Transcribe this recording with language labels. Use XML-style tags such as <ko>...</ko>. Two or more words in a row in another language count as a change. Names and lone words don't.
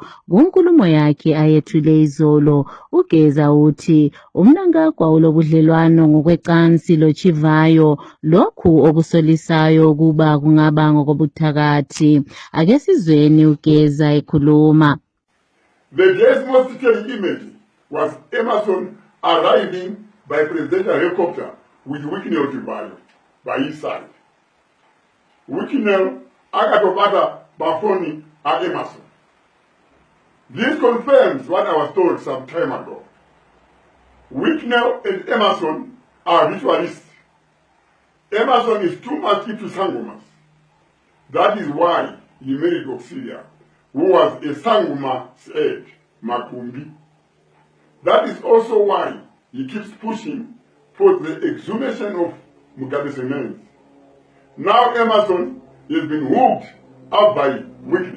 <nd>Kunkulumo yakhe ayethule izolo ugeza uthi uMnangagwa ulobudlelwano ngokwecansi loChivayo lokhu okusolisayo ukuba kungaba ngokobuthakathi. Ake sizweni ugeza ekhuluma.</nd> <en>The day's most telling image was Emmerson arriving by presidential helicopter with Wicknell Chivayo by his side.</en> <sn>Wicknell akatobata bafoni a Emmerson.</sn> <en>This confirms what I was told some time ago. Wicknell and Emmerson are ritualists. Emmerson is too much into sangumas. That is why he married Auxilia, who was a sanguma's head, Makumbi. That is also why he keeps pushing for the exhumation of Mugabe's remains. Now Emmerson has been hooked up by Wicknell.</en>